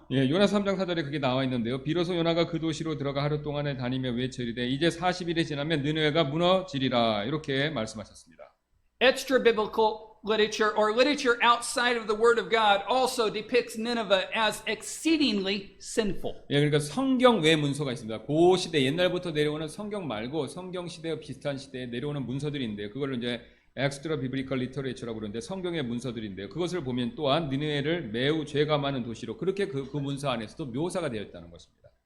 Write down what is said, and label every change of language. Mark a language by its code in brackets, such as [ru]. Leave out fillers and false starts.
[ko] 예, 요나 3장 4절에 그게 나와 있는데요. 비로소 요나가 그 도시로 들어가 하루 동안에 다니며 외치리되 이제 40일이 지나면 느느웨가 무너지리라. 이렇게 말씀하셨습니다. [en] Extra biblical literature or literature outside of the Word of God also depicts Nineveh as exceedingly sinful. [ko] 예, 그러니까 성경 외 문서가 있습니다. 그 시대 옛날부터 내려오는 성경 말고 성경 시대와 비슷한 시대에 내려오는 문서들이 있는데요. 그걸 이제 엑스트라 비블리컬 리터레이처라고 그러는데 성경의 문서들인데요. 그것을 보면 또한 니느웨를 매우 죄가 많은 도시로 그렇게 그 문서 안에서도 묘사가 되어 있다는 것입니다.